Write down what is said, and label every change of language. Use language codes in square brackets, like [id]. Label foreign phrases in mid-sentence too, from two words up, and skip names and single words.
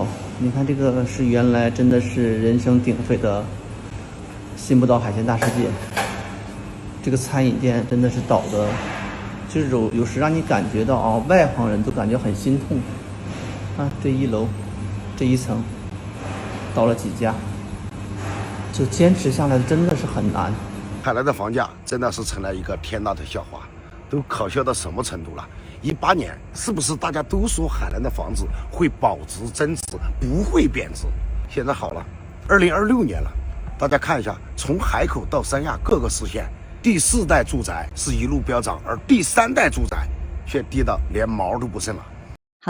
[zh] 你看這個是原來真的是人聲鼎沸的新不島海鮮大世界，這個餐飲店真的是倒的，就是有時讓你感覺到外行人都感覺很心痛這1樓這1層倒了幾家，就堅持下來真的是很難。海南的房價真的是成了一個天大的笑話，都可笑到什麼程度了？18年是不是大家都說海南的房子會保值增值，不會貶值？現在好了，2026年了，大家看一下，從海口到三亞各個市縣，第4代住宅是一路飆漲，而第3代住宅卻低到連毛都不剩了。